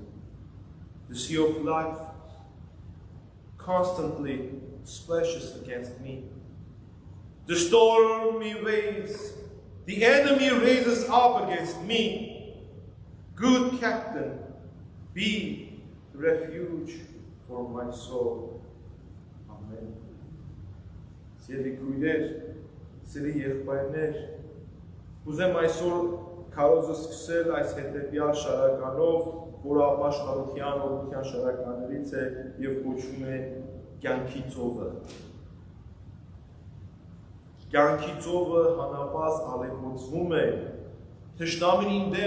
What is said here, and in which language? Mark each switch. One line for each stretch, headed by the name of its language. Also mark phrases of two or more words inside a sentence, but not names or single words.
English: The sea of life constantly splashes against me. The stormy waves, the enemy raises up against me. Good captain, be refuge for my soul. Amen.
Armenian: Սիրելի քույրեր, սիրելի եղբայրներ, ուզեմ այսօր քարոզը սկսել այս հետևյալ շարականով, որը ապաշխարության օրության շարականներից է եւ կոչվում է կյանքի ծովը։ Կյանքի ծովը հանապազ ալեկոծվում է, թշնամին դեմ